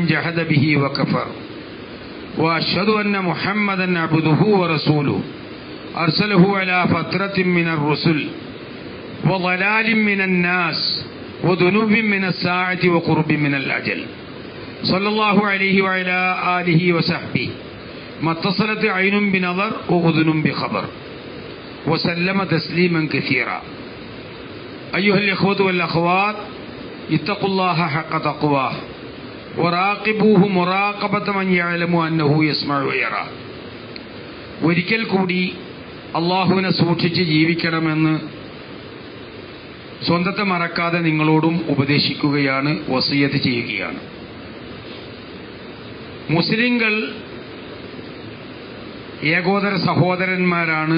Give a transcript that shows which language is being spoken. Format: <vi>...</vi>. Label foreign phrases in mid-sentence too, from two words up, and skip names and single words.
<ar>جحد به وكفر وأشهد أن محمدا عبده ورسوله أرسله على فترة من الرسل وضلال من الناس وذنوب من الساعة وقرب من الأجل صلى الله عليه وعلى آله وصحبه ما اتصلت عين بنظر وأذن بخبر وسلم تسليما كثيرا. أيها الإخوة والأخوات اتقوا الله حق تقواه وراقبوه مراقبة من يعلم أنه يسمع ويرى.</ar> <ml>ഒരിക്കൽ കൂടി അള്ളാഹുവിനെ സൂക്ഷിച്ച് ജീവിക്കണമെന്ന് സ്വന്തത്തെ മറക്കാതെ നിങ്ങളോടും ഉപദേശിക്കുകയാണ്, വസിയത്ത് ചെയ്യുകയാണ്. മുസ്ലിങ്ങൾ ഏകോദര സഹോദരന്മാരാണ്.</ml>